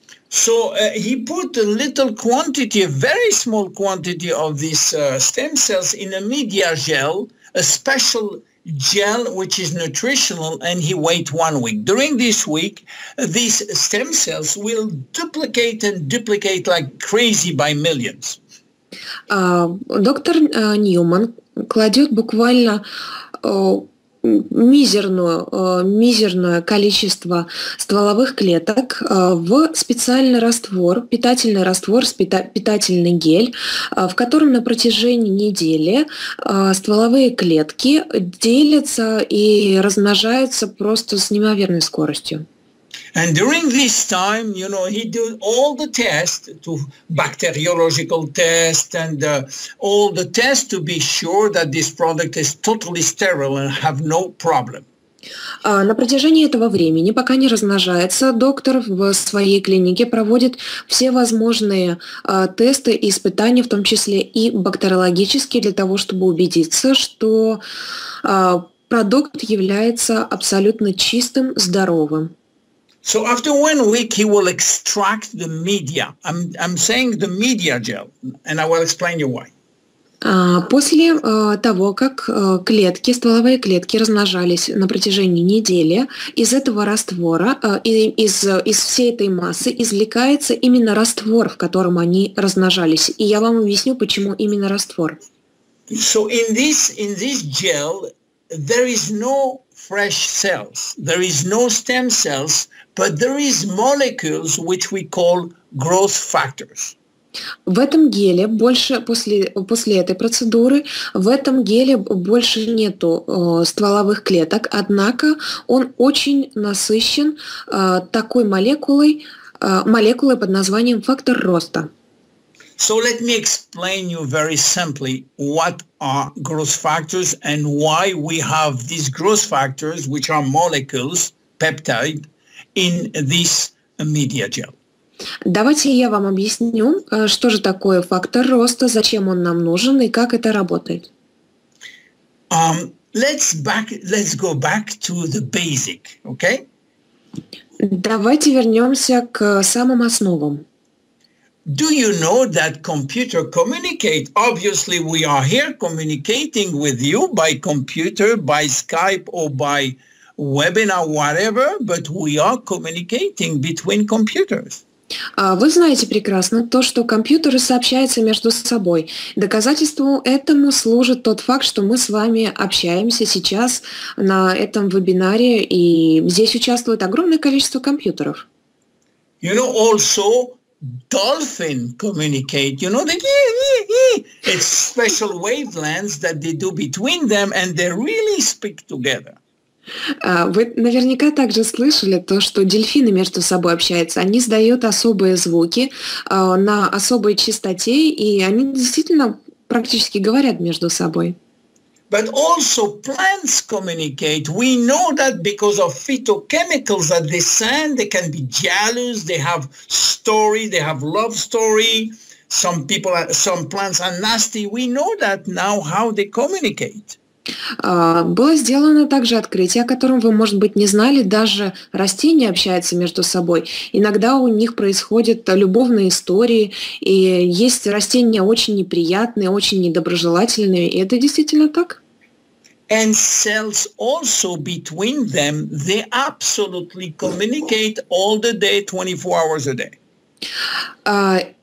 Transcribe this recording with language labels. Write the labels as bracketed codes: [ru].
[en] So he put a little quantity, a very small quantity of these stem cells in a media gel, a special gel which is nutritional, and he wait 1 week. During this week, these stem cells will duplicate and duplicate like crazy by millions. [ru] Доктор Ньюман кладет буквально мизерное количество стволовых клеток в специальный раствор, питательный раствор, питательный гель, в котором на протяжении недели стволовые клетки делятся и размножаются просто с неимоверной скоростью. [en] And during this time, you know, he did all the tests, to bacteriological tests and all the tests to be sure that this product is totally sterile and have no problem. [ru] На протяжении этого времени, пока не размножается, доктор в своей клинике проводит все возможные тесты и испытания, в том числе и бактериологические, для того, чтобы убедиться, что продукт является абсолютно чистым, здоровым. [en] So after 1 week, he will extract the media. I'm saying the media gel, and I will explain you why. [ru] После того, как стволовые клетки размножались на протяжении недели, из этого раствора, из всей этой массы извлекается именно раствор, в котором они размножались. И я вам объясню, почему именно раствор. [en] So in this gel, there is no fresh cells, there is no stem cells, but there is molecules which we call growth factors. [ru] В этом геле после этой процедуры в этом геле больше нету стволовых клеток, однако он очень насыщен такой молекулой под названием фактор роста. [en] So let me explain you very simply what are growth factors and why we have these growth factors, which are molecules, peptide, in this media gel. [ru] Давайте я вам объясню, что же такое фактор роста, зачем он нам нужен и как это работает. [en] Let's go back to the basic, okay? [ru] Давайте вернемся к самым основам. [en] Do you know that computer communicate? Obviously, we are here communicating with you by computer, by Skype, or by webinar, whatever, but we are communicating between computers. [ru] Вы знаете прекрасно то, что компьютеры сообщаются между собой. Доказательством этому служит тот факт, что мы с вами общаемся сейчас на этом вебинаре, и здесь участвует огромное количество компьютеров. [en] You know, also, dolphins communicate. You know, it's special wavelengths that they do between them, and they really speak together. [ru] Вы наверняка также слышали то, что дельфины между собой общаются. Они издают особые звуки на особой частоте, и они действительно практически говорят между собой. [en] But also plants communicate. We know that because of phytochemicals that they send, they can be jealous, they have story, they have love story. Some plants are nasty. We know that now how they communicate. [ru] Было сделано также открытие, о котором вы, может быть, не знали. Даже растения общаются между собой. Иногда у них происходят любовные истории, и есть растения очень неприятные, очень недоброжелательные, и это действительно так. [en] And cells also between them, they absolutely communicate all the day, 24 hours a day.